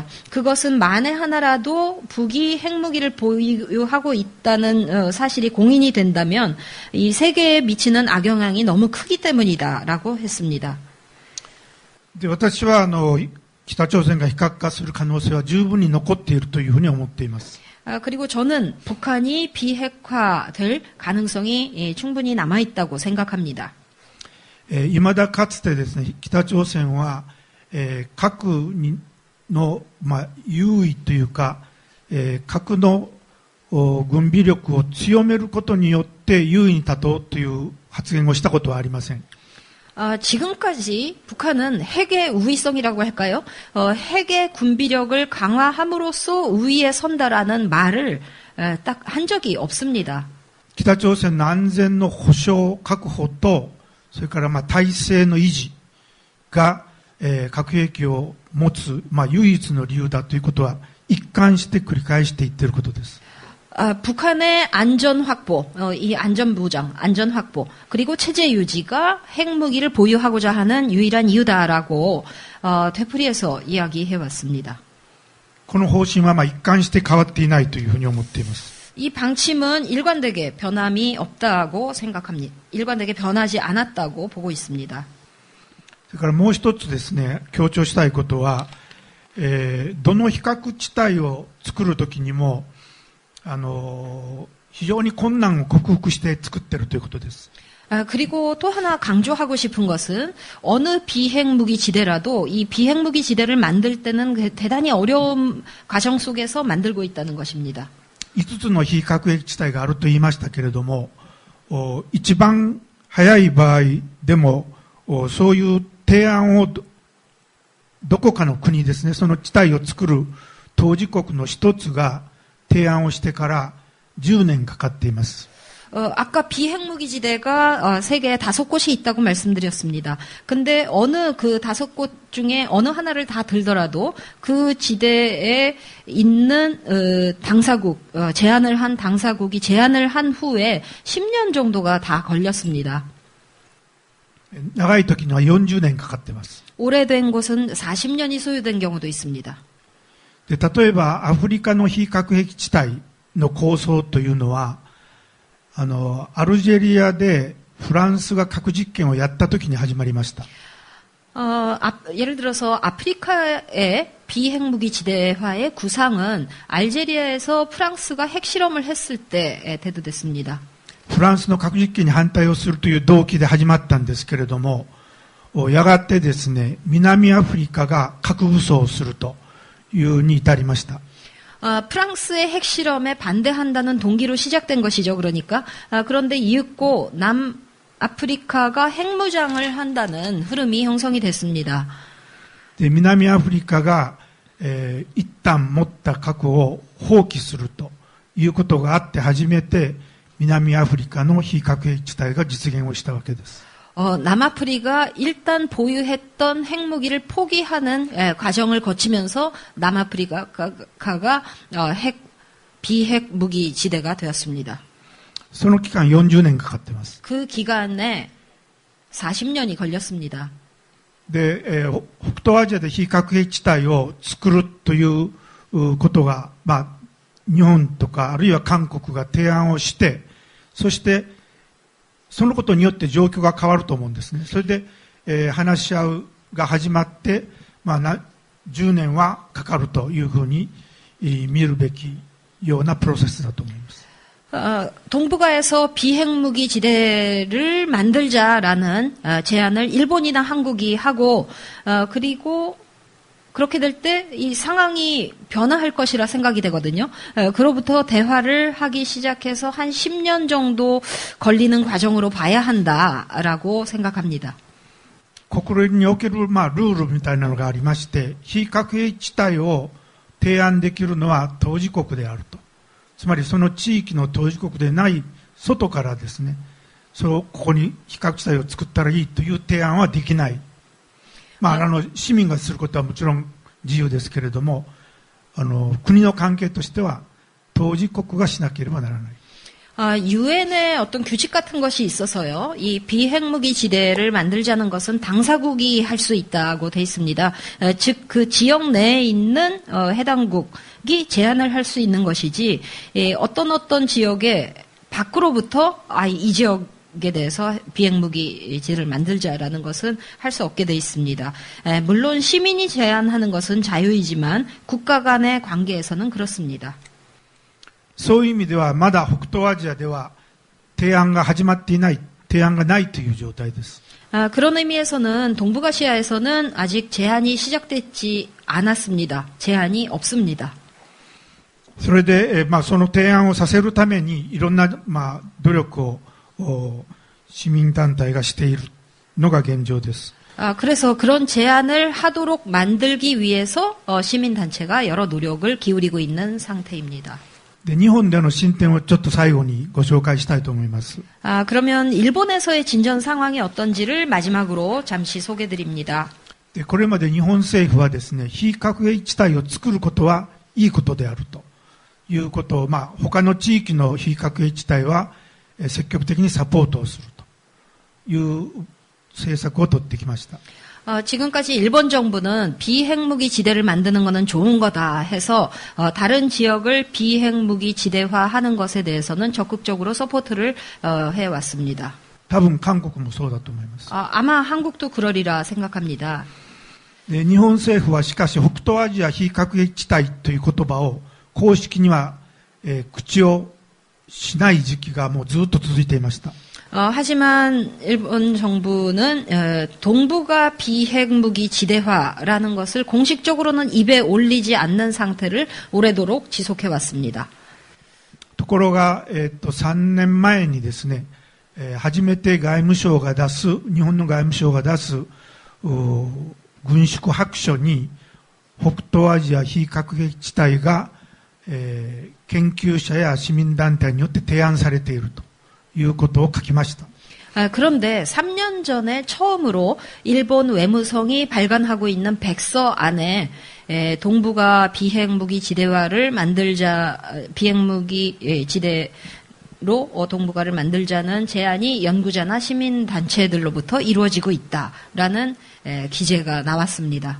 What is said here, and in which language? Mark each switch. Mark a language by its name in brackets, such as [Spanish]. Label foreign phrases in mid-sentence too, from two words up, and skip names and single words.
[Korean] 그것은 만에 하나라도 북이 핵무기를 보유하고 있다는 사실이 공인이 된다면 이 세계에 미치는 악영향이 너무 크기 때문이다라고 했습니다. [Japanese] 私は北朝鮮が非核化する可能性は十分に残っているというふうに思っています。 [Korean] 그리고 저는 북한이 비핵화될 가능성이 충분히 남아있다고 생각합니다. [Japanese] 未だかつてですね、北朝鮮は、核の、優位というか、核の軍備力を強めることによって優位に立とうという発言をしたことはありません。 [Korean] 지금까지 북한은 핵의 우위성이라고 할까요? 핵의 군비력을 강화함으로써 우위에 선다라는 말을 딱 한 적이 없습니다. [Japanese] 北朝鮮の安全の保障確保と、それから体制の維持が、核兵器を持つ、唯一の理由だということは一貫して繰り返していっていることです。 [Korean] 북한의 안전 확보, 이 안전 보장, 안전 확보, 그리고 체제 유지가 핵무기를 보유하고자 하는 유일한 이유다라고 되풀이해서 이야기해 왔습니다. [Japanese] この方針は一貫して変わっていないというふうに思っています。 [Korean] 이 방침은 일관되게 변함이 없다고 생각합니다. 일관되게 변하지 않았다고 보고 있습니다. [Japanese] それからもう一つですね、強調したいことは、どの非核地帯を作るときにも非常に困難を克服して作っているということです。 [Korean] 그리고 또 하나 강조하고 싶은 것은 어느 비핵무기 지대라도 이 비핵무기 지대를 만들 때는 대단히 어려운 과정 속에서 만들고 있다는 것입니다. [Japanese] 5 つの非核兵器地帯があると言いましたけれども、一番早い場合でもそういう提案をどこかの国ですね、その地帯を作る当事国の一つが提案をしてから10年かかっています。 [Korean] 아까 비핵무기 지대가 세계에 5곳이 있다고 말씀드렸습니다. 근데 어느 그 5곳 중에 어느 하나를 다 들더라도 그 지대에 있는 당사국, 제안을 한 당사국이 제안을 한 후에 10년 정도가 다 걸렸습니다. [Japanese] 長い時には40年かかってます。 [Korean] 오래된 곳은 40년이 소요된 경우도 있습니다. [Japanese] で、例えばアフリカの非核兵器地帯の構想というのは、アルジェリアでフランスが核実験をやった時に始まりました。 [Korean] 예를 들어서 아프리카의 비핵무기 지대화의 구상은 알제리아에서 프랑스가 핵실험을 했을 때 대두됐습니다. [Japanese] フランスの核実験に反対をするという動機で始まったんですけれども、やがてですね、南アフリカが核武装をするというに至りました。 [Korean] 프랑스의 핵실험에 반대한다는 동기로 시작된 것이죠. 그러니까 그런데 이윽고 남아프리카가 핵무장을 한다는 흐름이 형성이 됐습니다. [Japanese] で、南アフリカが、一旦持った核を放棄するということがあって初めて南アフリカの非核兵器地帯が実現をしたわけです。 [Korean] 남아프리가 일단 보유했던 핵무기를 포기하는 과정을 거치면서 남아프리카가 비핵무기 지대가 되었습니다. [Japanese] その期間40年かかってます。 [Korean] 그 기간에 40년이 걸렸습니다. [Japanese] で、北東アジアで非核兵器地帯を作るということが、日本とかあるいは韓国が提案をして、そしてそのことによって状況が変わると思うんですね。それで、話し合うが始まって、10年はかかるというふうに見るべきようなプロセスだと思います。 [Korean] 동북아에서 비핵무기 지대를 만들자라는 제안을 일본이나 한국이 하고 그리고 그렇게 될 때 이 상황이 변화할 것이라 생각이 되거든요. 그로부터 대화를 하기 시작해서 한 10년 정도 걸리는 과정으로 봐야 한다라고 생각합니다. [Japanese] 国連における、ルールみたいなのがありまして、非核兵器地帯を提案できるのは当事国であると。つまりその地域の当事国でない外からですね、ここに非核地帯を作ったらいいという提案はできない。市民がすることはもちろん自由ですけれども、国の関係としては当事国がしなければならない。 [Korean] 유엔의 어떤 규칙 같은 것이 있어서요. 이 비핵무기 지대를 만들자는 것은 당사국이 할 수 있다고 돼 있습니다. 즉 그 지역 내에 있는 해당국이 제안을 할 수 있는 것이지 어떤 지역에 밖으로부터 이 지역에 대해서 비핵무기 지대를 만들자라는 것은 할 수 없게 돼 있습니다. 물론 시민이 제안하는 것은 자유이지만 국가 간의 관계에서는 그렇습니다. [Japanese] そういう意味ではまだ北東アジアでは提案が始まっていない、提案がないという状態です。 [Korean] 그런 의미에서는 동북아시아에서는 아직 제안이 시작되지 않았습니다. 제안이 없습니다. [Japanese] それで、その提案をさせるためにいろんな、努力を市民団体がしているのが現状です。 [Korean] 그래서 그런 제안을 하도록 만들기 위해서 시민단체가 여러 노력을 기울이고 있는 상태입니다. [Japanese] で、日本での進展をちょっと最後にご紹介したいと思います。 [Korean] 그러면 일본에서의 진전 상황이 어떤지를 마지막으로 잠시 소개드립니다. [Japanese] で、これまで日本政府はですね、非核兵器地帯を作ることはいいことであるということを、他の地域の非核兵器地帯は積極的にサポートをするという政策を取ってきました。 [Korean] 지금까지 일본 정부는 비핵무기 지대를 만드는 것은 좋은 거다 해서 다른 지역을 비핵무기 지대화하는 것에 대해서는 적극적으로 서포트를 해왔습니다. [Japanese] 多分韓国もそうだと思います。 [Korean] 아마 한국도 그러리라 생각합니다. [Japanese] で、日本政府はしかし北東アジア非核兵器地帯という言葉を公式には、口をしない時期がもうずっと続いていました。 [Korean] 하지만 일본 정부는 동북아 비핵무기 지대화라는 것을 공식적으로는 입에 올리지 않는 상태를 오래도록 지속해왔습니다. [Japanese] ところが、3年前にですね、初めて外務省が出す、日本の外務省が出す軍縮白書に北東アジア非核兵器地帯が、研究者や市民団体によって提案されているということを書きました。 [Korean] 그런데 3년 전에 처음으로 일본 외무성이 발간하고 있는 백서 안에 동북아 비핵무기 지대화를 만들자, 비핵무기 지대로 동북아를 만들자는 제안이 연구자나 시민단체들로부터 이루어지고 있다라는 기재가 나왔습니다.